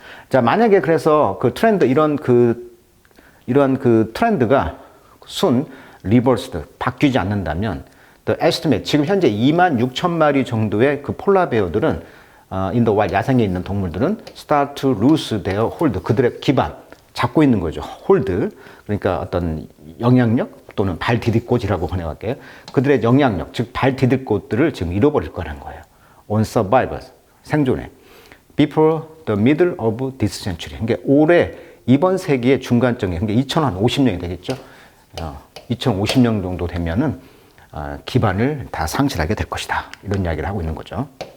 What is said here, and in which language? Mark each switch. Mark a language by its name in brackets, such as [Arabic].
[Korean] 자, 만약에 그래서 그 트렌드, 이런 그 트렌드가 리버스드, 바뀌지 않는다면 [English] the estimate, [Korean] 지금 현재 26,000마리 정도의 그 폴라베어들은 [English] in the wild, [Korean] 야생에 있는 동물들은 [English] start to lose their hold, [Korean] 그들의 기반, 잡고 있는 거죠. hold, 그러니까 어떤 영향력 또는 발 디딜꽃이라고 번역할게요. 그들의 영향력, 즉 발 디딜꽃들을 지금 잃어버릴 거라는 거예요. [English] on survival, [Korean] 생존에. [English] before the middle of this century, [Korean] 그러니까 올해 이번 세기의 중간점이, 그러니까 2050년이 되겠죠. 2050년 정도 되면은 기반을 다 상실하게 될 것이다. 이런 이야기를 하고 있는 거죠.